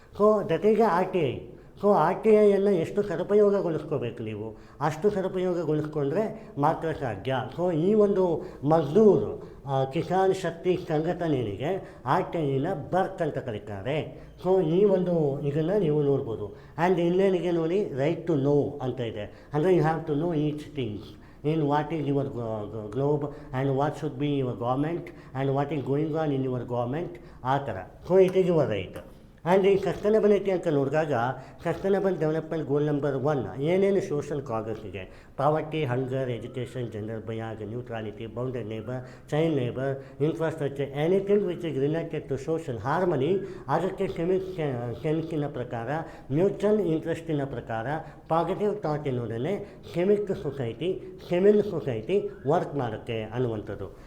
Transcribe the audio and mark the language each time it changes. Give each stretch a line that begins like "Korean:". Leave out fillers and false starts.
Kannada: So that is RTI. So RTIಯನ್ನು ಎಷ್ಟು ಸದುಪಯೋಗಗೊಳಿಸ್ಕೋಬೇಕು ನೀವು, ಅಷ್ಟು ಸದುಪಯೋಗಗೊಳಿಸ್ಕೊಂಡ್ರೆ ಮಾತ್ರ ಸಾಧ್ಯ. ಸೊ ಈ ಒಂದು ಮಜ್ದೂರ್ ಕಿಸಾನ್ ಶಕ್ತಿ ಸಂಘಟನೆಗೆ RTIನ ಬರ್ಕ್ ಅಂತ ಕರೀತಾರೆ. ಸೊ ಈ ಒಂದು ಇದನ್ನು ನೀವು ನೋಡ್ಬೋದು.
English: and
Kannada: ಇನ್ನೇನಿಗೆ ನೋಡಿ,
English: right to know
Kannada: ಅಂತ ಇದೆ, ಅಂದರೆ
English: You have to know each things in what is your globe and what should be your government and what is going on in your government, ಆ ಥರ. So it is your right.
Kannada: And ಈ sustainability ಅಂತ ನೋಡಿದಾಗ sustainable development ಗೋಲ್ number 1 ಏನೇನು social causes ಇದೆ, poverty, hunger, education, gender bias, neutrality, bounded labour, child labour, infrastructure,
English: Anything which is related to social harmony.
Kannada: ಅದಕ್ಕೆ ಸೆನ್ಸಿನ ಪ್ರಕಾರ, mutual ಇಂಟ್ರೆಸ್ಟಿನ ಪ್ರಕಾರ, positive thought ಎನ್ನುವುದನ್ನೇ Civic society work ಮಾಡುತ್ತೆ ಅನ್ನುವಂಥದ್ದು.